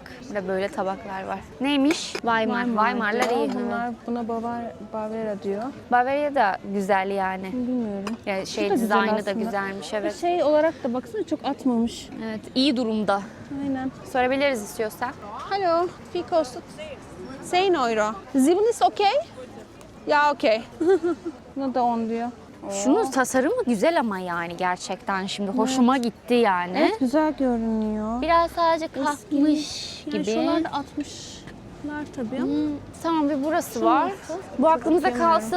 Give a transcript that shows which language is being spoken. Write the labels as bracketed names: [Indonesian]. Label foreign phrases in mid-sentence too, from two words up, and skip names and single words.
[Turkish] Burada böyle tabaklar var. Neymiş? Weimar. Weimar'lar diyor. iyi. Buna Bavara diyor. Bavaria da güzel yani. Bilmiyorum. Yani Şu şey da güzel dizaynı da aslında. güzelmiş evet. Şey olarak da baksana çok atmamış. Evet, iyi durumda. Aynen. Sorabiliriz istiyorsan. [German] Hallo, wie kostet? 10 euro. 7 ist okay? Ya okay. [Turkish] Buna da 10 diyor. Şunun tasarımı güzel ama yani gerçekten şimdi hoşuma gitti yani. Evet, güzel görünüyor. Biraz sadece kalkmış Yani gibi. şunlar da 60'lar tabii ama. Tamam bir burası var. Bu aklımıza kalsın.